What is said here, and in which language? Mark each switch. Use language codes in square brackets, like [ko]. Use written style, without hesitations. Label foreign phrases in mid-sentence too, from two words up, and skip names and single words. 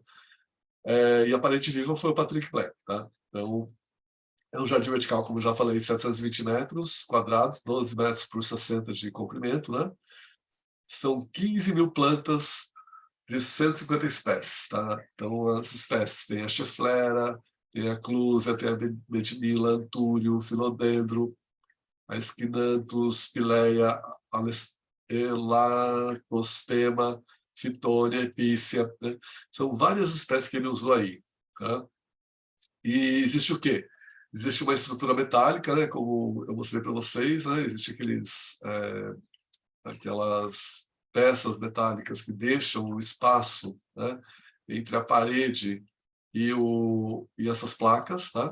[pt] E a parede viva foi o Patrick Black, tá? Então é um jardim vertical, como já falei, 720 metros quadrados, 12 metros por 60 de comprimento, né? São 15 mil plantas de 150 espécies, tá? Então, as espécies tem a chiflera, tem a clúsia, tem a medinila, antúrio, filodendro, a esquinanthus, pileia, elacostema, fitônia, epícia, né? São várias espécies que ele usou aí, tá? E existe o quê? Existe uma estrutura metálica, né, como eu mostrei para vocês, né, existe aquelas peças metálicas que deixam o espaço, né, entre a parede e essas placas, tá?